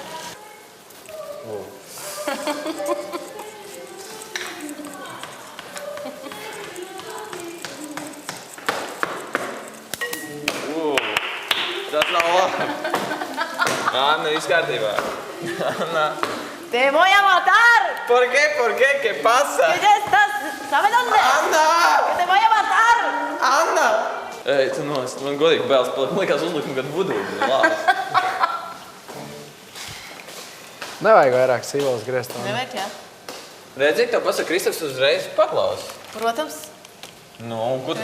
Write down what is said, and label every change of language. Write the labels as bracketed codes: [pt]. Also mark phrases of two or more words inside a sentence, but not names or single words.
[lv] Tas nav labi. Anna, viss kārtībā. Anna. [es] Te voy a matar! ¿Por qué? ¿Qué pasa? ¿Qué ya estás? ¿Sabes dónde? Anna! Que te voy a matar! [lv] Anna! Ej, tu nost, man godīgi bēls palika. Man likās uzlikt kādu vudūdu. Labi. Nevajag vairāk sīpols griezt. Nevajag, jā? Redzi, tev pasaka, Kristaps uzreiz paklaus. Protams. Nu, un ko tu